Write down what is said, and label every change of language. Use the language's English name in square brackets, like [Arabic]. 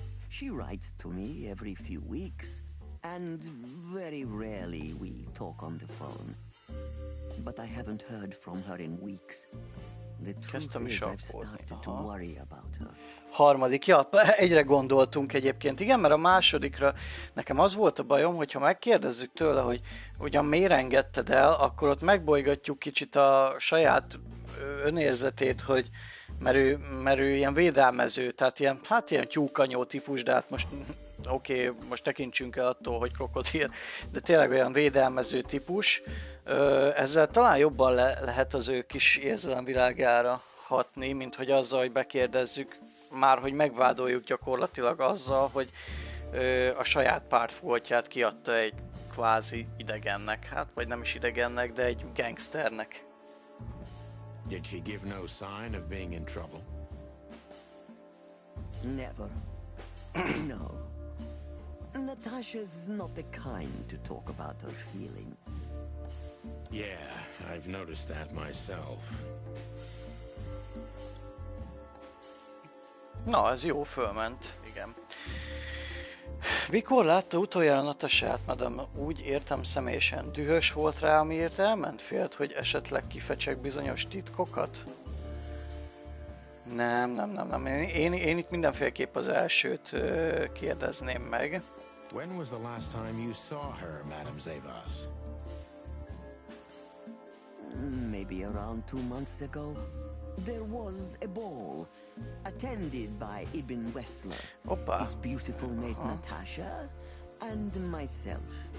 [English] She writes to me every few weeks, and very rarely we talk on the phone. But I haven't heard from her in weeks. The truth is, I've started to worry about her. [Hungarian] Harmadik, ja, egyre gondoltunk egyébként. Igen, mert a másodikra nekem az volt a bajom, hogyha megkérdezzük tőle, hogy ugyan miért engedted el, akkor ott megbolygatjuk kicsit a saját önérzetét, hogy mert ő ilyen védelmező, tehát ilyen, hát ilyen tyúkanyó típus, de hát most oké, most tekintsünk el attól, hogy krokodil, de tényleg olyan védelmező típus. Ezzel talán jobban lehet az ő kis érzelemvilágára hatni, mint hogy azzal, hogy bekérdezzük, már hogy megvádoljuk gyakorlatilag azzal, hogy a saját pártfogolytját kiadta egy kvázi idegennek, hát vagy nem is idegennek, de egy gangsternek. [English] Did she give no sign of being in trouble? Never. No. Natasha's not the kind to talk about her feelings. Yeah, I've noticed that myself. [Hungarian] Na, ez jó, fölment, igen. Mikor látta utoljára Natashát, madam? Úgy értem személyesen. Dühös volt rá, amiért elment? Félt, hogy esetleg kifecsek bizonyos titkokat? Nem. Én itt mindenféleképp az elsőt kérdezném meg. [English] When was the last time you saw her, Madame Zavos? Maybe around 2 months ago. There was a ball attended by Ibn Wessler, his beautiful mate Natasha, and myself.